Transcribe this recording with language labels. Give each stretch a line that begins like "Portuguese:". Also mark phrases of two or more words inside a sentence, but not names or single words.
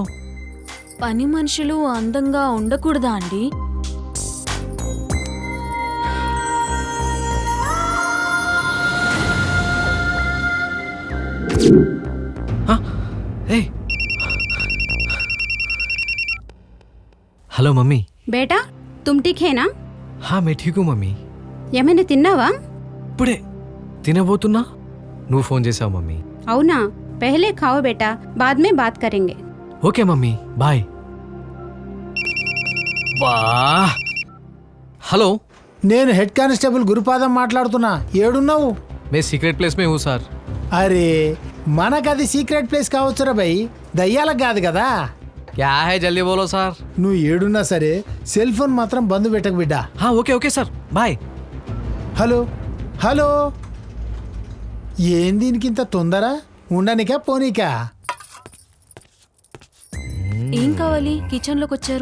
Telugu: పని మనుషులు అందంగా ఉండకూడదా అండి? హలో మమ్మీ.
Hindi: बेटा तुम ठीक है ना? हाँ मैं ठीकू मम्मी.
Telugu: ఏమైనా తిన్నావా? ఇప్పుడే తినబోతున్నా నువ్వు ఫోన్ చేసావు మమ్మీ. అవునా,
Hindi: पहले खाओ बेटा, बाद में बात करेंगे.
English: okay mummy bye. ba hello,
Telugu: నేను హెడ్ కానిస్టేబుల్ గురుపాదం మాట్లాడుతున్నా. ఏడున్నావు?
Hindi: మే
English: secret place
Hindi: में हूँ सर.
Telugu: అరే మనకది
English: secret place
Telugu: కావచ్చురా భయ్, దయ్యాలకు కాదు కదా.
Hindi: क्या है जल्दी बोलो सर.
Telugu: నువ్వు ఏడున్నా సరే సెల్ ఫోన్ మాత్రం బంద్ పెట్టకు బిడ్డా.
English: ha okay okay sir bye.
Telugu: హలో హలో, ఏం దీనికింత తొందర? ఉండనికా పోనీకా? ఏం కావాలి? కిచెన్ లోకి వచ్చారు.